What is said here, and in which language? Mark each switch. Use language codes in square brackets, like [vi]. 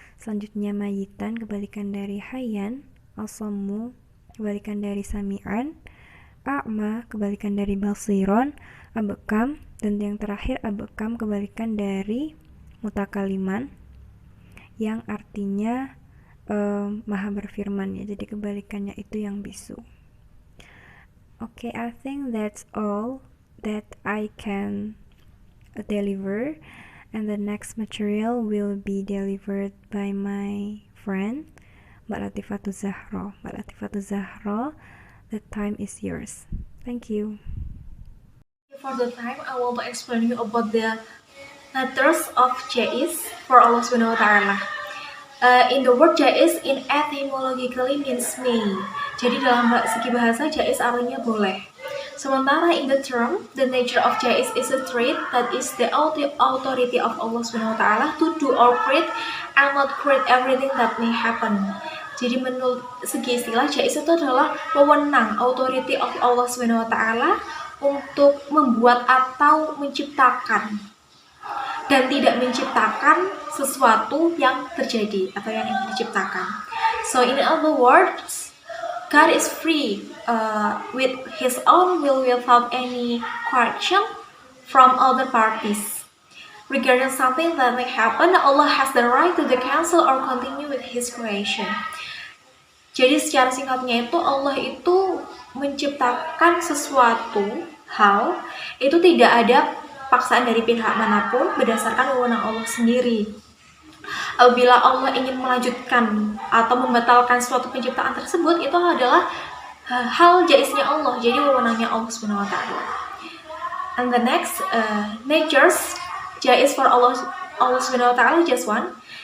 [id] Selanjutnya mayitan, kebalikan dari hayyan. Asammu, kebalikan dari sami'an. A'ma, kebalikan dari basiron. Abekam, dan yang terakhir abekam, kebalikan dari mutakaliman yang artinya maha berfirman ya. Jadi kebalikannya itu yang bisu. [en] Okay, I think that's all that I can deliver, and the next material will be delivered by my friend Mbak Latifatul Zahra. Mbak Latifatul Zahra, the time is yours. Thank you. For the time, I want to explain you about the letters of Jais for Allah Subhanahu wa Ta'ala. In the word Jais in etymologically means may. [id] Jadi dalam segi bahasa Jais artinya boleh. Sementara [en] in the term, the nature of Jais is a trait that is the authority of Allah Subhanahu wa Ta'ala to do or create and not create everything that may happen. [id] Jadi menurut segi istilah, Jais itu adalah wewenang, [en] authority of [id] Allah Subhanahu wa Ta'ala untuk membuat atau menciptakan dan tidak menciptakan sesuatu yang terjadi atau yang diciptakan. [en] So in other words, God is free with His own will without any coercion from other parties. Regarding something that may happen, Allah has the right to cancel or continue with His creation. [id] Jadi secara singkatnya itu Allah itu menciptakan sesuatu hal itu tidak ada paksaan dari pihak manapun berdasarkan wewenang Allah sendiri. Apabila Allah ingin melanjutkan atau membatalkan suatu penciptaan tersebut, itu adalah hal jaisnya Allah, jadi wewenangnya Allah Subhanahu wa Ta'ala. [en] And the next natures jais for Allah Subhanahu wa Ta'ala, just one.